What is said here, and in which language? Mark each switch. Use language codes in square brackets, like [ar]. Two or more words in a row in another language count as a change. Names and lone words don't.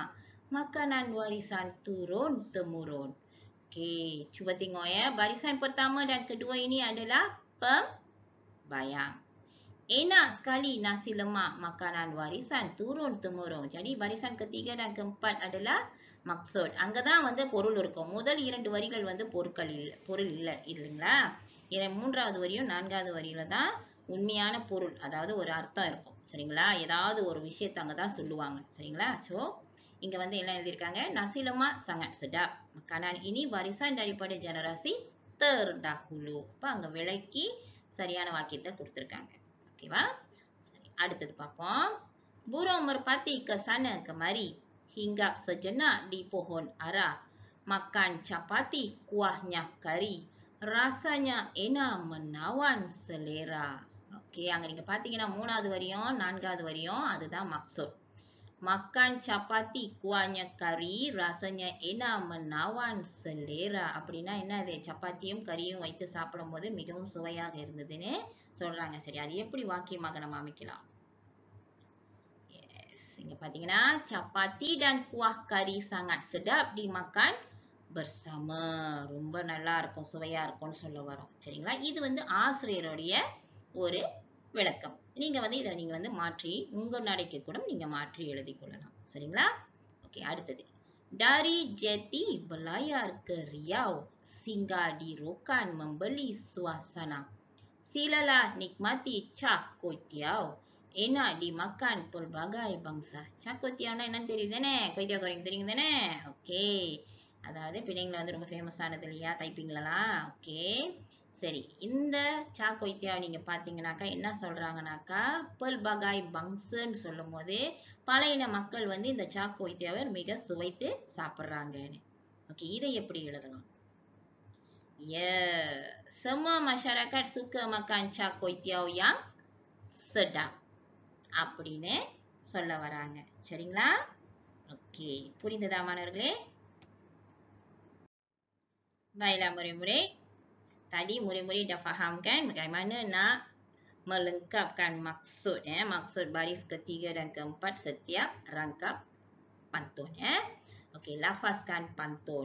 [ms] Makanan warisan turun-temurun. Okey, cuba tengok ya. Barisan pertama dan kedua ini adalah pembayang. Enak sekali nasi lemak, makanan warisan turun-temurun. Jadi barisan ketiga dan keempat adalah maksud. [ta] அங்கதான் வந்து பொருள் இருக்கும். முதல் 2 வரிகள் வந்து பொருள் இல்லை இல்லைங்களா? மூன்றாவது வரியும் நான்காவது வரியில தான் உண்மையான பொருள், அதாவது ஒரு அர்த்தம் இருக்கும். சரிங்களா? ஏதாவது ஒரு விஷயத்தை அங்கதான் சொல்லுவாங்க. சரிங்களா? So, இங்க வந்து என்ன எழுதியிருக்காங்க? [ms] Nasi lemak sangat sedap. Makanan ini warisan daripada generasi terdahulu. [ta] அப்ப அங்க விளக்கி சரியான வாக்கியத்தை கொடுத்திருக்காங்க. ஓகேவா? சரி, அடுத்தது பார்ப்போம். [ms] Burung merpati ke sana kemari, hinggap sejenak di pohon ara, makan chapati kuahnya kari, rasanya enak menawan selera. [ta] ஓகே, அங்க நீங்க பாத்தீங்கன்னா 3வது வரியும் 4வது வரியும் அதுதான் maksud. [ms] Makan chapati kuahnya kari, rasanya enak menawan selera. [ta] அப்படின்னா என்ன? அது சப்பாத்தியும் கறியும் வைத்து சாப்பிடும் போது மிகவும் சுவையாக இருந்ததுன்னு சொல்றாங்க. சரி, அது எப்படி வாக்கியமாக நம்ம அமைக்கலாம்? [ms] Yes, [ta] இங்க பாத்தீங்கன்னா [ms] சப்பாத்தி dan kuah kari sangat sedap dimakan bersama. [ta] ரொம்ப நல்லா இருக்கும், சுவையா இருக்கும்னு சொல்ல வரோம். சரிங்களா? இது வந்து ஆசிரியருடைய ஒரு விளக்கம். நீங்க வந்து இதை நீங்க வந்து மாற்றி உங்க நடைக்கு கூட நீங்க மாற்றி எழுதிக் கொள்ளலாம். சரிங்களா? ஓகே, அடுத்தது. [ms] Dari Jeti berlayar ke Riau, singgah di Rokan membeli suasana. Silalah nikmati cak kuitiau. Enak dimakan pelbagai bangsa. [ta] Cak kuitiauனா என்னன்னு தெரியுது தானே? குயித்தியாவ் goreng தெரியும் தானே? ஓகே, அதாவது பிள்ளைங்களை வந்து ரொம்ப ஃபேமஸானது இல்லையா டைப்பிங்லலாம்? ஓகே, சரி, இந்த சா கொய்த்தியாவை நீங்க பாத்தீங்கன்னாக்கா என்ன சொல்றாங்கனாக்கா [ms] pelbagai bangsanu [ta] சொல்லும் போது பல இன மக்கள் வந்து இந்த சா கொய்த்தியாவை மிக சுவைத்து சாப்பிடுறாங்கன்னு. ஓகே, இதை எப்படி எழுதலாம்? [ms] Semua masyarakat suka makan cak kuitiau yang sedap [ta] அப்படின்னு சொல்ல வராங்க. சரிங்களா? ஓகே, புரிந்ததா மாணவர்களே? [ms] Baiklah murid-murid. Tadi murid-murid dah faham kan bagaimana nak melengkapkan maksud, maksud baris ketiga dan keempat setiap rangkap pantun. Okey, lafazkan pantun.